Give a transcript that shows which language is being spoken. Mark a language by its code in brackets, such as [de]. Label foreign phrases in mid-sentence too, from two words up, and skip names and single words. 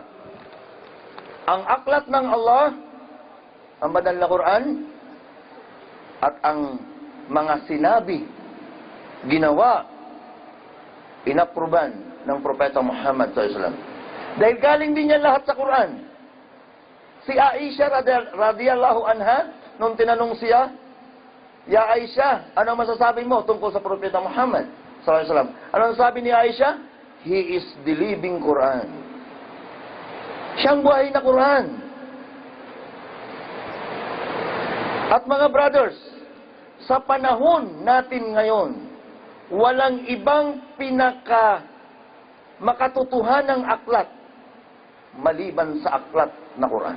[tl] Ang aklat ng Allah, ang banal na Quran, at ang mga sinabi, ginawa, inapruban ng Propeta Muhammad SAW. Dahil galing din yan lahat sa Quran. Si Aisha [ar] رضي الله عنها, [tl] nung tinanong siya, Ya Aisha, ano masasabi mo tungkol sa Propeta Muhammad SAW? Ano sabi ni Aisha? [en] He is the living Quran. [tl] Siyang buhay na Quran. At mga brothers, sa panahon natin ngayon, walang ibang makatotohanang aklat maliban sa aklat na Quran.